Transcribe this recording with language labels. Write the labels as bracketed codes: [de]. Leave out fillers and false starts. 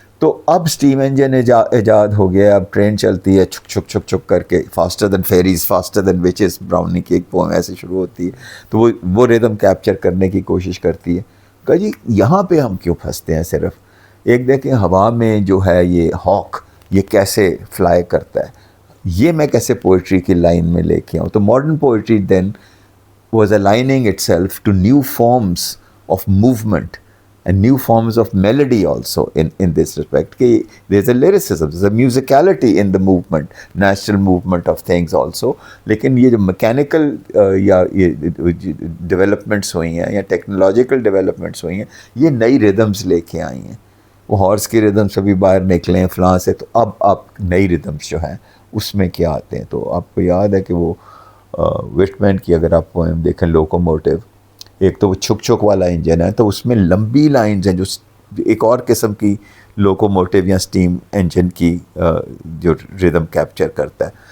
[ur] تو اب steam engine ایجاد ہو گیا، اب ٹرین چلتی ہے چھک چھک چھک چھک کر کے، [en] faster than fairies faster than witches, [ur] brownie کی ایک پوئم ایسے شروع ہوتی ہے. تو وہ ریدم کیپچر کرنے کی کوشش کرتی ہے. کہ جی یہاں پہ ہم کیوں پھنستے ہیں؟ صرف ایک دیکھیں ہوا میں جو ہے یہ ہاک یہ کیسے فلائی کرتا ہے، یہ میں کیسے پوئٹری کی لائن میں لے کے آؤں. [en] تو modern poetry then was aligning itself to new forms of movement and new forms of melody also in this respect. There's a lyricism, there's a musicality in the movement, natural movement of things also. [ur] لیکن یہ جو mechanical یا developments ہوئی ہیں یا technological developments ہوئی ہیں، یہ نئی rhythms لے کے آئی ہیں. وہ ہارس کی ردمس ابھی باہر نکلے ہیں فلاں سے، تو اب آپ نئی ردمس جو ہیں اس میں کیا آتے ہیں. تو آپ کو یاد ہے کہ وہ وٹمین کی اگر آپ پوئم دیکھیں لوکوموٹیو، ایک تو وہ چھک چھک والا انجن ہے، تو اس میں لمبی لائنز ہیں جو ایک اور قسم کی لوکوموٹیو یا اسٹیم انجن کی جو ریدم کیپچر کرتا ہے.